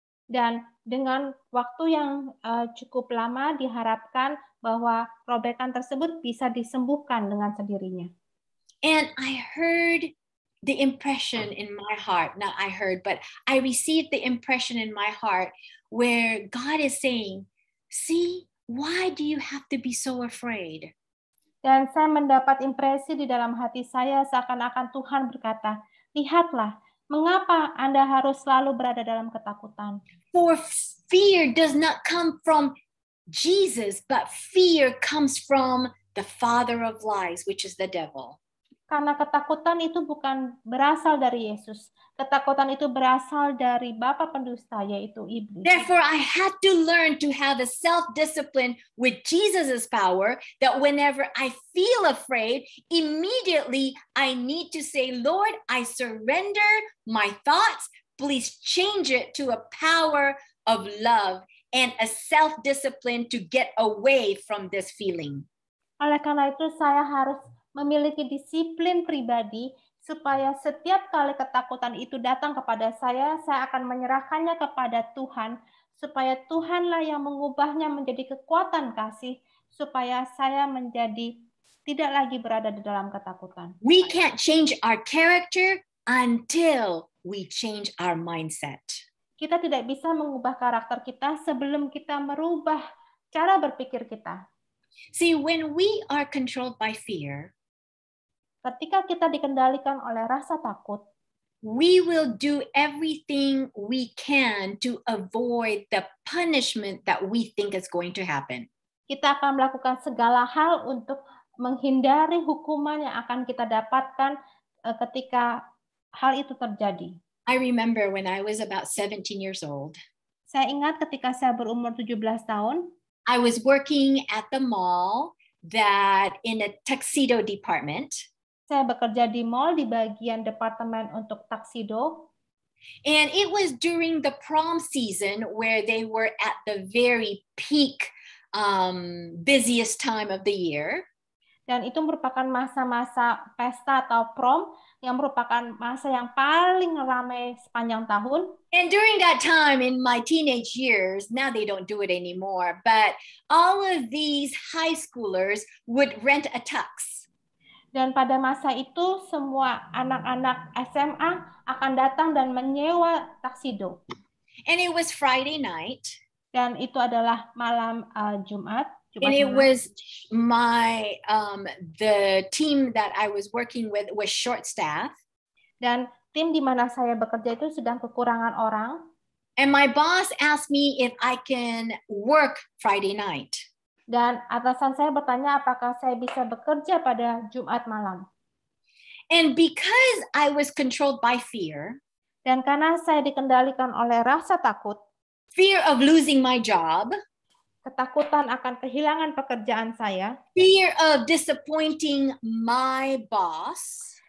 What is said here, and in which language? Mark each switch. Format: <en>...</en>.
<id>Dan dengan waktu yang cukup lama diharapkan bahwa robekan tersebut bisa disembuhkan dengan sendirinya.</id> <en>And I heard the impression in my heart, not I heard, but I received the impression in my heart where God is saying, see, why do you have to be so afraid?</en> <id>Dan saya mendapat impresi di dalam hati saya seakan-akan Tuhan berkata, lihatlah, mengapa Anda harus selalu berada dalam ketakutan?</id> <en>For fear does not come from Jesus, but fear comes from the father of lies, which is the devil.</en> <id>Karena ketakutan itu bukan berasal dari Yesus. Ketakutan itu berasal dari bapa pendusta, yaitu iblis.</id> <en>Therefore, I had to learn to have a self-discipline with Jesus' power, that whenever I feel afraid, immediately I need to say, Lord, I surrender my thoughts. Please change it to a power of love and a self-discipline to get away from this feeling.</en> <id>Oleh karena itu, saya harus memiliki disiplin pribadi supaya setiap kali ketakutan itu datang kepada saya akan menyerahkannya kepada Tuhan, supaya Tuhanlah yang mengubahnya menjadi kekuatan kasih, supaya saya menjadi tidak lagi berada di dalam ketakutan.</id> <en>We can't change our character until we change our mindset.</en> <id>Kita tidak bisa mengubah karakter kita sebelum kita merubah cara berpikir kita.</id> <en>See, when we are controlled by fear,</en> <id>ketika kita dikendalikan oleh rasa takut,</id> <en>we will do everything we can to avoid the punishment that we think is going to happen.</en> <id>Kita akan melakukan segala hal untuk menghindari hukuman yang akan kita dapatkan ketika hal itu terjadi.</id> <en>I remember when I was about 17 years old.</en> <id>Saya ingat ketika saya berumur 17 tahun.</id> <en>I was working at the mall that in a tuxedo department.</en> <id>Saya bekerja di mall di bagian departemen untuk tuxedo.</id> <en>And it was during the prom season where they were at the very peak, busiest time of the year.</en> <id>Dan itu merupakan masa-masa pesta atau prom yang merupakan masa yang paling ramai sepanjang tahun.</id> <en>And during that time in my teenage years, now they don't do it anymore, but all of these high schoolers would rent a tux.</en> <id>Dan pada masa itu semua anak-anak SMA akan datang dan menyewa tuxedo.</id> <en>And it was Friday night.</en> <id>Dan itu adalah malam Jumat.</id> <en>And it was my the team that I was working with was short staff.</en> <id>Dan tim di mana saya bekerja itu sedang kekurangan orang.</id> <en>And my boss asked me if I can work Friday night.</en> <id>Dan atasan saya bertanya apakah saya bisa bekerja pada Jumat malam.</id> <en>And because I was controlled by fear,</en> <id>Dan karena saya dikendalikan oleh rasa takut,</id> <en>fear of losing my job,</en> <id>ketakutan akan kehilangan pekerjaan saya,</id> <en>fear of disappointing my boss,</en>